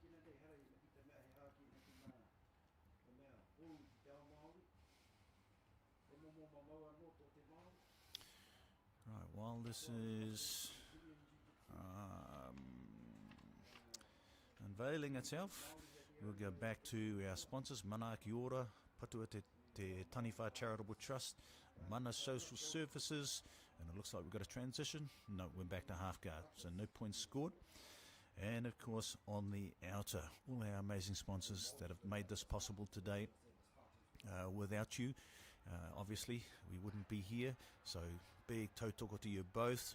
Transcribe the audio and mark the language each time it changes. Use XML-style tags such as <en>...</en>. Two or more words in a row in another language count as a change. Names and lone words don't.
<en>Right, while this is unveiling itself, we'll go back to our sponsors, Mana Ki Ora, Patua Te Taniwha Charitable Trust, Mana Social Services, and it looks like we've got a transition. No, we're back to half guard, so no points scored. And of course on the outer, all our amazing sponsors that have made this possible today. Without you, obviously we wouldn't be here, so big tautoko to you both.</en>